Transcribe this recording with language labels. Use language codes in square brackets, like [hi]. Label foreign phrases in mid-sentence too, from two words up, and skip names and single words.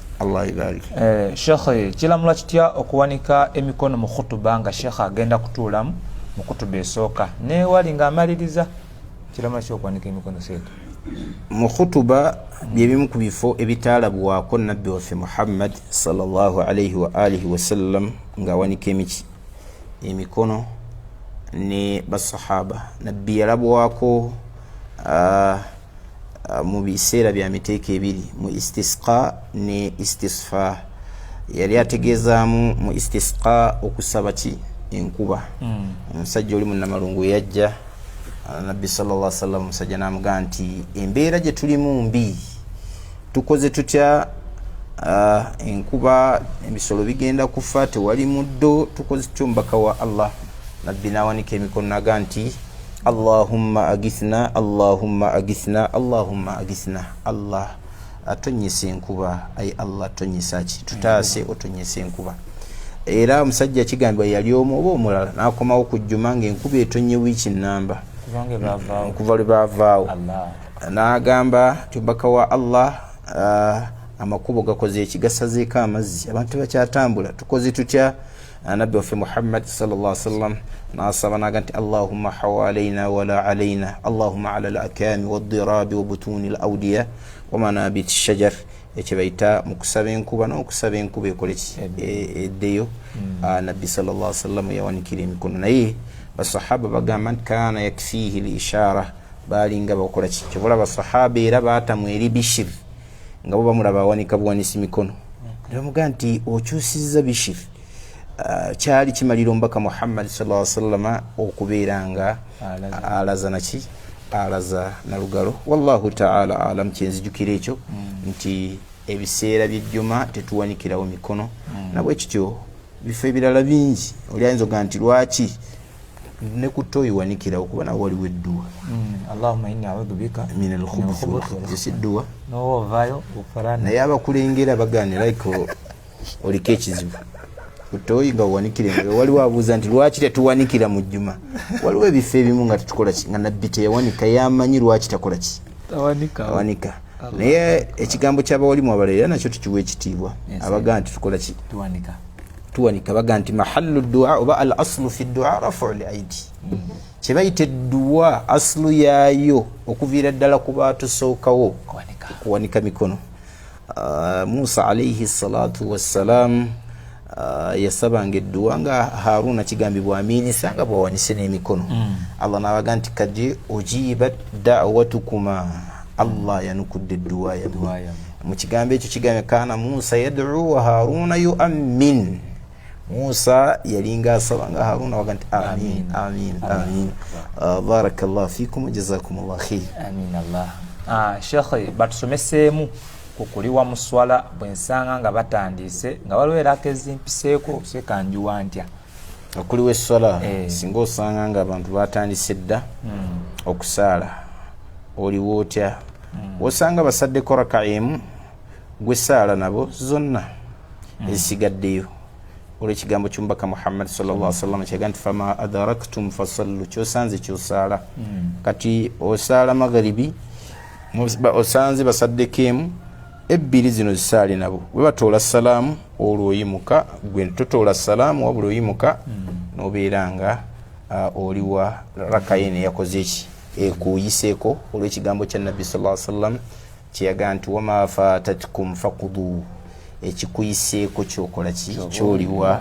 [ar] الله يبارك. [lg] Sheikh kilamula kitya okuwanika emikono mu khutuba nga Sheikh agenda kutuulamu mu kutuba esooka ne wali nga amaliriza kilamula kitya okuwanika emikono seetu mu khutuba byebimu ku bifo ebitaalabwako nabbi waffe Muhammad [ar] صلى الله عليه وآله وسلم [lg] nga awanika emikono ne basahaba nabbi yalabwako mu biseera bya miteeka ebiri mu istisqa ne istisfa yali ategeezaamu mu istisqa okusaba ki enkuba omusajja oli munnamalungu yajja nabbi [ar] صلى الله عليه وسلم [lg] musajja n'amugaa nti embeera gye tulimu mbi tukoze tutya enkuba ebisolo bigenda kufa tewali muddo tukoze tutya omubaka wa Allah nabbi n'awanika emikono naga nti [ar] اللهم أغثنا اللهم أغثنا اللهم أغثنا [lg] Allah atonyesa enkuba ay Allah tonyesa ki tutaase otonyesa enkuba era omusajja kigambibwa yali omu oba omulala n'akomawo ku jjuma ng'enkuba etonye wiiki nnamba kuva lwe baavaawo n'agamba tubaka wa Allah amakubo gakoze ekigasazeeko amazzi abantu bakyatambula tukoze tutya nabbi waffe Muhammad [ar] صلى الله عليه وسلم [lg] nasaba naga nti [ar] اللهم حوالينا ولا علينا اللهم على الآكام والظراب و بطون الأودية و منابت الشجر [lg] ekibaita mukusaba enkuba n'okusaba enkuba ekoleki eddeyo nabbi [ar] صلى الله عليه وسلم [lg] yawanikira emikono naye basahaba bagamba nti [ar] كان يكفيه للإشارة [lg] balinga bakola ki kibula basahaba era baatamu eri Bishir nga bo bamulaba awanika buwanisi mikono bamugaa nti okyusizza Bishir kyali kimalira omubaka Muhammad [ar] صلى الله عليه وسلم [lg] okubeera nga alaza naki alaza nalugalo [ar] والله تعالى أعلم [lg] kyenzijukira ekyo nti ebiseera by'ejjuma tetuwanikirawo mikono nabwe kityo bifo ebirala bingi oli ayinza oga nti lwaki ne kutoyi wanikirawo kuba nawo waliwo edduwa [ar] اللهم إني أعوذ بك من الخبث esidduwa [lg] n'ovaayo ofarana naye abakulengera bagaanira iko oliko ekizibu kutoyi nga wanikire nga waliwo abuuza nti lwaki tetuwanikira mu jjuma waliwo ebifo ebimu nga tetukola ki nga nabbi teyawanika yamanyi lwaki takola ki tawanika naye ekigambo ky'abawalimu abalala era nakyo tukiwa ekitiibwa abagaa nti tukola ki tuwanika bagaa nti [ar] محل الدعاء [lg] oba [ar] الأصل في الدعاء رفع الأيدي [lg] kyebayita edduwa aslu yaayo okuviira ddala ku baatusookawo kuwanika mikono Musa [ar] عليه الصلاة والسلام [lg] yasabanga edduwa nga Haruna kigambibwa aminisa nga bwawanise n'emikono. Allah n'abaga nti [ar] قد أجيبت دعوتكما, [lg] Allah yanukudde edduwa yammwe. Mu kigambo ekyo kigambe [ar] كان موسى يدعو و هارون يؤمن. [lg] Musa yalinga asaba nga Haruna waga nti [ar] آمين آمين آمين. بارك الله فيكم جزاكم الله خير. آمين الله. [lg] Sheikh batusomesemu kukuliwa muswala bwensanga nga batandise nga waliwo eraka ezimpiseeko sekanjuwa ntya okuliwa esswala singa osanga nga abantu batandise dda okusaala oliwo otya osanga basaddeko raka emu gwe saala nabo zonna ezisigaddeyo olw'ekigambo ky'omubaka Muhammad [ar] صلى الله عليه وسلم [lg] kyaga nti [ar] فما أدركتم فصلوا, [lg] kyosanze kyosaala. Kati osaala magharibi osanze basaddeko emu, ebbiri zino zisaali nabo bwe batoola salaamu olwo oyimuka, gwe totoola salaamu wabula oyimuka n'obeera nga oliwa raka yene yakoze eki ekuyiseeko olw'ekigambo kya Nabbi [ar] صلى الله عليه وسلم [lg] kyeyaga nti [ar] وما فاتكم فاقضوا, [lg] ekikuyiseeko kyokola ki kyoliwa.